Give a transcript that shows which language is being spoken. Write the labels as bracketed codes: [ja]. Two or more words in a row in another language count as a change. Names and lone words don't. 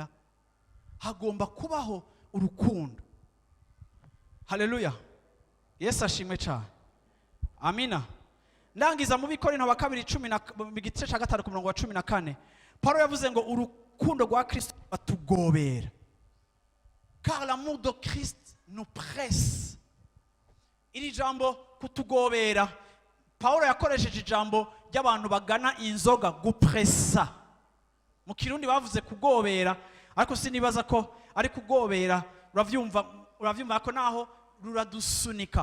[rw] Hagomba kubaho urukundo. Haleluya. Yesu ashimwe cyane. Amina. Ndangiza mu Bikorinto wa 2:10 mu gice cya 5 ku murongo wa 14. Paulo yavuze ngo urukundo rwa Kristo batugobera. [fr] Car l'amour de Christ nous presse. [rw] Iri jambo kutugobera, Paulo yakoresheje ijambo ry'abantu bagana inzoga, gupressa. Mu Kirundi bavuze kugobera, ariko sinibaza ko ari kugobera, uravyumva ko naho ruradusunika.